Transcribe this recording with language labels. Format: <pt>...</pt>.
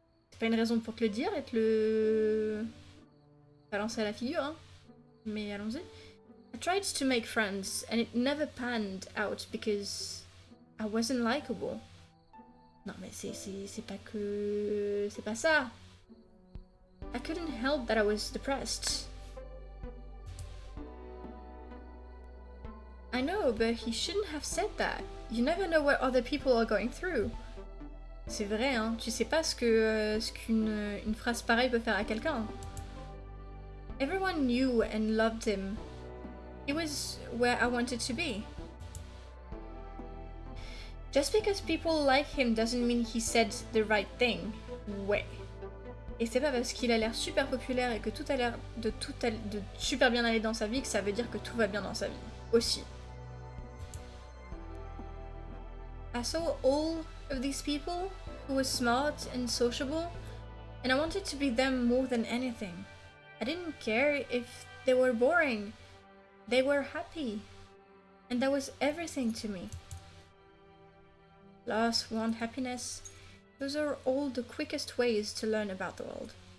<fr>C'est pas une raison pour te le dire et te le balancer à la figure, hein. Mais allons-y.</fr> <en>I tried to make friends and it never panned out because I wasn't likable.</en> <fr>Non mais c'est pas que... c'est pas ça.</fr> <en>I couldn't help that I was depressed. I know, but he shouldn't have said that. You never know what other people are going through.</en> <fr>C'est vrai, hein. Tu sais pas ce qu'une une phrase pareille peut faire à quelqu'un.</fr> <en>Everyone knew and loved him. He was where I wanted to be. Just because people like him doesn't mean he said the right thing.</en> <fr>Ouais. Et c'est pas parce qu'il a l'air super populaire et que tout a l'air de super bien aller dans sa vie que ça veut dire que tout va bien dans sa vie. Aussi.</fr> <en>I saw all of these people who were smart and sociable, and I wanted to be them more than anything. I didn't care if they were boring. They were happy. And that was everything to me. Loss, want, happiness, those are all the quickest ways to learn about the world.</en>